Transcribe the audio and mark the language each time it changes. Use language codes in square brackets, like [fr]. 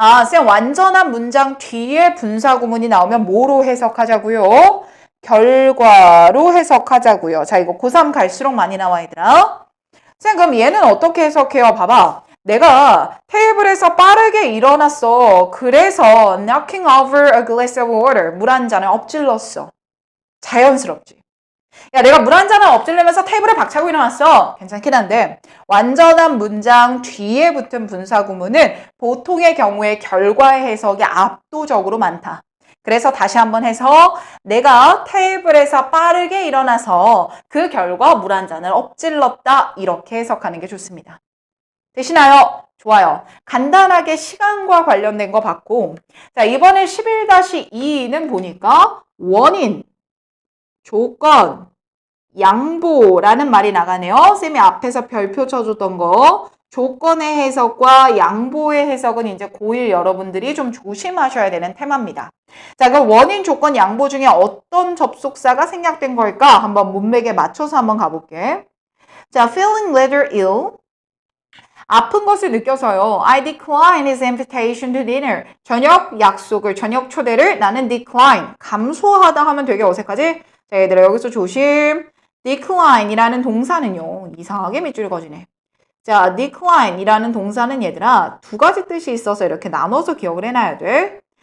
[ko] 쌤 완전한 문장 뒤에 분사구문이 나오면 뭐로 해석하자고요? 결과로 해석하자고요. 자, 이거 고3 갈수록 많이 나와 얘들아. 쌤 그럼 얘는 어떻게 해석해요? 봐봐. 내가 테이블에서 빠르게 일어났어. [en] 그래서 knocking over a glass of water. [ko] 물 한 잔을 엎질렀어. 자연스럽지. 야, 내가 물 한 잔을 엎질르면서 테이블에 박차고 일어났어. 괜찮긴 한데 완전한 문장 뒤에 붙은 분사구문은 보통의 경우에 결과의 해석이 압도적으로 많다. 그래서 다시 한번 해서 내가 테이블에서 빠르게 일어나서 그 결과 물 한 잔을 엎질렀다. 이렇게 해석하는 게 좋습니다. 되시나요? 좋아요. 간단하게 시간과 관련된 거 봤고 자 이번에 11-2는 보니까 원인, 조건, 양보라는 말이 나가네요. 쌤이 앞에서 별표 쳐줬던 거. 조건의 해석과 양보의 해석은 이제 고1 여러분들이 좀 조심하셔야 되는 테마입니다. 자, 그럼 원인, 조건, 양보 중에 어떤 접속사가 생략된 걸까? 한번 문맥에 맞춰서 한번 가볼게. 자, [en] feeling rather ill. [ko] 아픈 것을 느껴서요. [en] I decline his invitation to dinner. [ko] 저녁 약속을, 저녁 초대를 나는 decline. 감소하다 하면 되게 어색하지? 자, 얘들아 여기서 조심. decline이라는 동사는요. 이상하게 밑줄 그어지네. 자, decline이라는 동사는 얘들아 두 가지 뜻이 있어서 이렇게 나눠서 기억을 해놔야 돼.